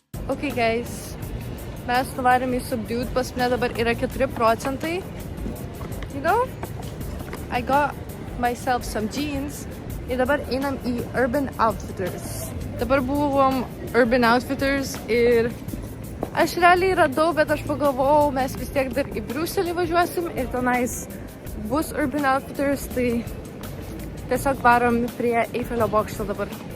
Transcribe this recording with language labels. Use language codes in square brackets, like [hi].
[lt] Okay guys, mes nuvarėm į Subdued, pas mane dabar yra 4%. [en] You know, I got myself some jeans. [lt] Ir dabar einam į Urban Outfitters. Dabar buvom Urban Outfitters ir aš realiai radau, bet aš pagalvojau, mes vis tiek dar į Briuselį važiuosim ir tenais bus Urban Outfitters, tai tiesiog varom prie Eifelio bokšto dabar.